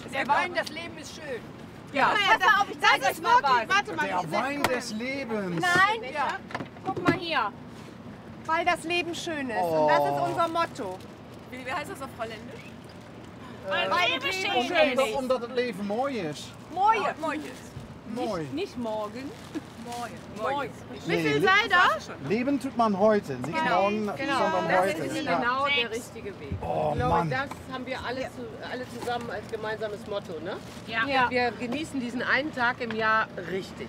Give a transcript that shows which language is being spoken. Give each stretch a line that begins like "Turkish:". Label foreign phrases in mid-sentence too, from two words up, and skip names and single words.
German: Der Wein, das Leben ist schön. Ja. das ist wirklich, warte mal. Der Wein des Lebens. Nein, guck mal hier. Weil das Leben schön ist. Und das ist unser Motto. Wie heißt das auf Holländisch? Weil Leben schön ist.
Dutch: Omdat het leven mooi is. Moje. Mooi.
German: Nicht morgen. Moin. Wie viel seid ihr? Leben tut man heute, nicht morgen, sondern Das heute. ist Ja. genau der richtige Weg. Oh Ich glaube, Mann. das haben wir alle zusammen als gemeinsames Motto, ne? Ja. Wir genießen diesen einen Tag im Jahr richtig.